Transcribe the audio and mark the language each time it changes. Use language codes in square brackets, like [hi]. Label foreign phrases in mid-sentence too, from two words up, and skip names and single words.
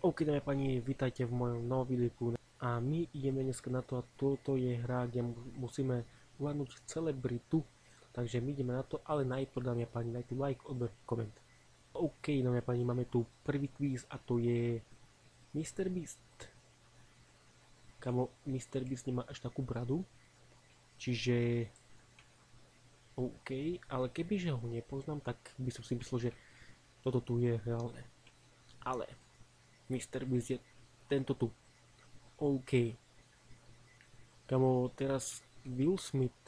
[sk] OK, dámy a páni, vítajte v mojom novom videu a my ideme dneska na to a toto je hra, kde musíme uhádnuť celebritu, takže my ideme na to, ale najprv, dámy a páni, dajte like, odber, koment. OK, dámy a páni, máme tu prvý kvíz a to je Mr. Beast. Kamo, Mr. Beast nemá až takú bradu, čiže OK, ale kebyže ho nepoznám, tak by som si myslel, že toto tu je reálne. Ale Mr. Beast je tento tu. OK. Kamo, teraz Will Smith.